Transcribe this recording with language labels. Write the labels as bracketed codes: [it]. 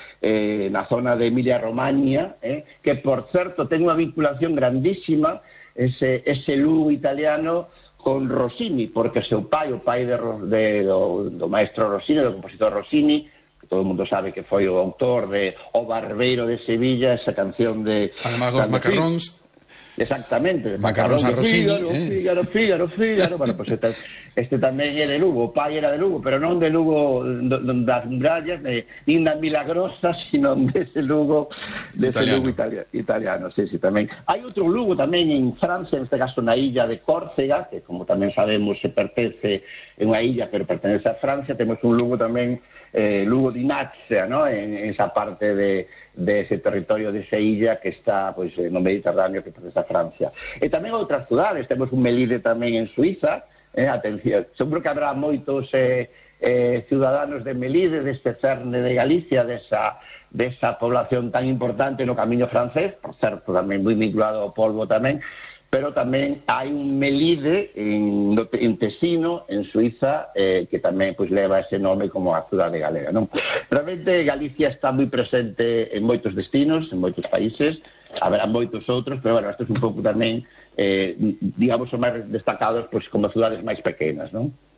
[gl] na zona de Emilia Romagna, que por certo ten unha vinculación grandísima ese Lugo italiano con Rossini, porque seu pai, o pai do maestro Rossini, do compositor Rossini, [es] todo el mundo sabe que fue autor de [gl] O Barbeiro de Sevilla, esa canción de... [es] Además, los macarrons. Exactamente. Macarrons a Rossini. Fígaro. Bueno, pues este también era de Lugo. [gl] Pai era de Lugo, [es] pero no de Lugo das murallas, ni una milagrosa, sino de ese Lugo, de italiano. Ese Lugo italiano. Sí, sí, también. Hay otro Lugo también en Francia, en este caso una isla de Córcega, que como también sabemos se pertenece en una isla, pero pertenece a Francia. Tenemos un Lugo también... Lugo di Nazca, ¿no? En esa parte de ese territorio, de esa isla que está pues en el Mediterráneo, que está Francia. Y también otras ciudades, tenemos un Melide también en Suiza, atención, seguro que habrá muchos ciudadanos de Melide, de este cerne de Galicia, de esa población tan importante en el camino francés, por cierto, también muy vinculado a polvo también. [gl] Pero tamén hai un Melide en Tesino, en Suiza, que tamén pues, leva ese nome como a cidade galega, non? Realmente Galicia está moi presente en moitos destinos, en moitos países, haberá moitos outros, pero bueno, este é un pouco tamén, digamos, os máis destacados pues, como cidades máis pequenas, non?